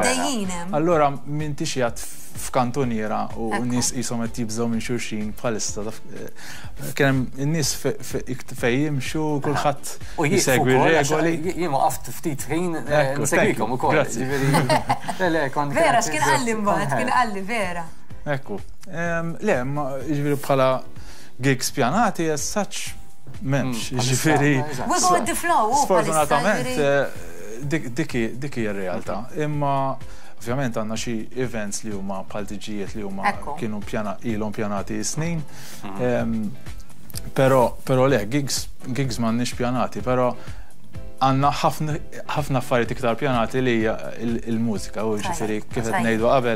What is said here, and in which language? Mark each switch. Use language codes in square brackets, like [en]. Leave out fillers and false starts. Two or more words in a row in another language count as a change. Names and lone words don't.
[mt] Allura min tixjat f'kantoniera u n-nies qishom qed jibżgħu minn xulxin bħalissa kien hemm in-nies fejn jimxu kulħadd isegwi r-regoli. Jien waqaft ftit ħin nsegwikom ukoll. Vera x'kien qalli mbagħad, kien qalli vera. Ekku. Le, ġifieri bħala gigs pjanati [en] as such [mt] memx, ġifiri. [en] We go with the flow. [mt] Sfortunatament, dik hija r-realtà. Imma ovvjament għandna xi events li huma bħal tiġijiet li huma kienu ilhom pjanati snin. Però le, gigs m'għandniex pjanati, però għandna ħafna affarijiet iktar pjanati li hija il-mużika u ġifieri kif qed ngħidu qabel.